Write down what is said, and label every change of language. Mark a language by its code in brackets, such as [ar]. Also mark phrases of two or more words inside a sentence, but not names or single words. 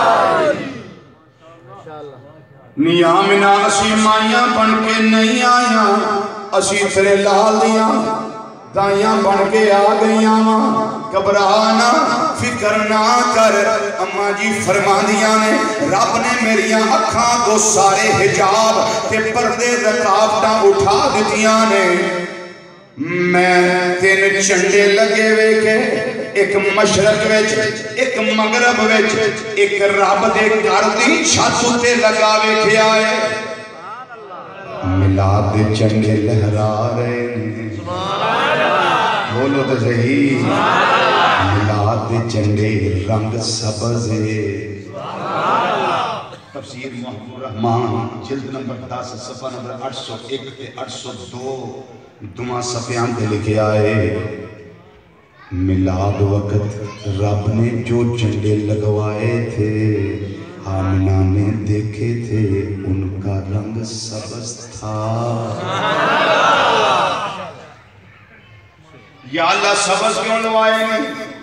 [pa] نی آمنہ اسی مائیاں بن کے نہیں آیا اسی تیرے لال دیاں دائیاں بن کے آ گئیاں گھبرانا فکر نہ کر اماں جی فرما دیاں نے رب نے میریاں اکھاں کو سارے حجاب تے پردے رکاوٹاں اٹھا دیتیاں نے میں تین چنڈے لگے ہوئے کے ایک مشرق وچ ایک مغرب وچ ایک رب دے گھر دی چھت تے لگا ویکھیا ہے میلاد دے جھنڈے لہرا رہے ہیں، بولو تو صحیح، میلاد دے جھنڈے رنگ سبز ہے۔ تفسیر محبوب الرحمان جلد نمبر 10 صفحہ نمبر 801 تے 802 دماں صفحیاں دے لکھے آئے، [ur] میلاد وقت رب نے جو جھنڈے لگوائے تھے آمنہ نے دیکھے تھے ان کا رنگ سبز تھا۔ [pa] یا اللہ سبز کیوں لوائے نہیں؟